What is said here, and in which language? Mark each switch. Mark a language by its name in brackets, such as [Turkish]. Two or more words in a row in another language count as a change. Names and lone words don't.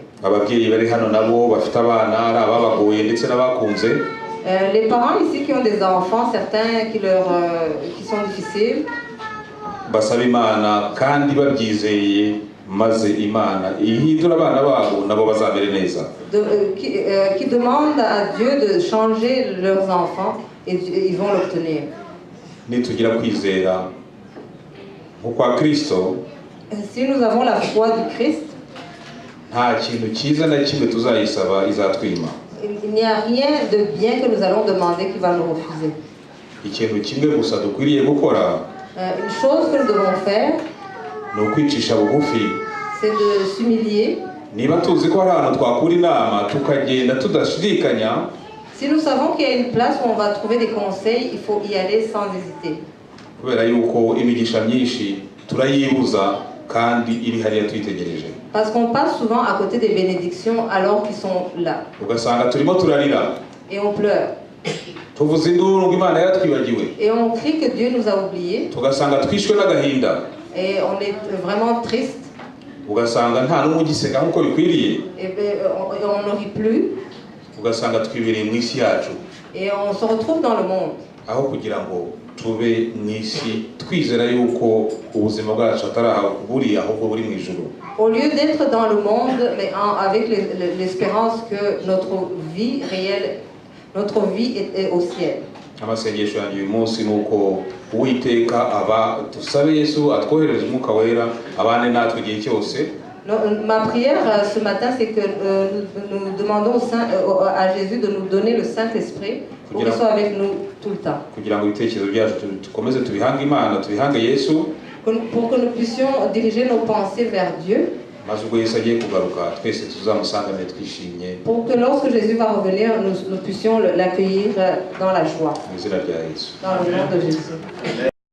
[Kinyarwanda] Ababyeyi bari hano nabo bafite abana ari ababagoye ndetse n'abakunze. [French] Les parents ici qui ont des enfants, certains qui sont difficiles, [Kinyarwanda] basaba Imana kandi babyizeye maze Imana ihindura abana babo nabo bazabere neza. [French] qui demandent à Dieu de changer leurs enfants et ils vont l'obtenir. [Kinyarwanda] Nitugira kwizera nk'ukwa Kristo, [French] Si nous avons la foi du Christ, [Kinyarwanda] nta kintu cyiza na kimwe tuzayisaba izatwima. [French] il n'y a rien de bien que nous allons demander qui va nous refuser. [Kinyarwanda] Ikintu kimwe gusa dukwiriye gukora [French] Une chose que nous devons faire, [Kinyarwanda] ni ukwicisha bugufi. [French] c'est de s'humilier. [Kinyarwanda] Niba tuzi ko hari ahantu twakura inama tukagenda tudashidikanya, [French] Si nous savons qu'il y a une place où on va trouver des conseils, il faut y aller sans hésiter. [Kinyarwanda] kubera yuko imigisha myinshi turayibuza kandi iri hariya tuyitegereje. [French] Parce qu'on passe souvent à côté des bénédictions alors qu'ils sont là. [Kinyarwanda] Ugasanga turimo turarira, [French] Et on pleure. [Kinyarwanda] tuvuze induru ngo Imana yaratwibagiwe, [French] Et on crie que Dieu nous a oubliés. [Kinyarwanda] tugasanga twishwe n'agahinda, [French] Et on est vraiment triste. [Kinyarwanda] ugasanga nta n'umwe ugiseka nk'uko bikwiriye, [French] Et on ne rit plus. [Kinyarwanda] ugasanga twibereye mu isi yacu, [French] Et on se retrouve dans le monde. [Kinyarwanda] aho kugira ngo tube mu isi twizera yuko ubuzima bwacu atari aho buri ahubwo buri mu ijuru. [French] Au lieu d'être dans le monde, mais avec l'espérance que notre vie réelle, notre vie est au ciel. [Kinyarwanda] Amasengesho yanjye uyu munsi ni uko Uwiteka dusabe Yesu atwoherereze umwuka wera abane natwe igihe cyose. [French] Ma prière ce matin, c'est que nous demandons à Jésus de nous donner le Saint-Esprit pour qu'il soit avec nous tout le temps. [Kinyarwanda] Kugira ngo ibitekerezo byacu dukomeze tubihange Imana, tubihange Yesu, [French] Pour que nous puissions diriger nos pensées vers Dieu, [Kinyarwanda] maze ubwo Yesu agiye kugaruka twese tuzamusangane twishimye. [French] pour que lorsque Jésus va revenir, nous puissions l'accueillir dans la joie. [Kinyarwanda] Mu izina rya Yesu. [French] Dans le nom de Jésus.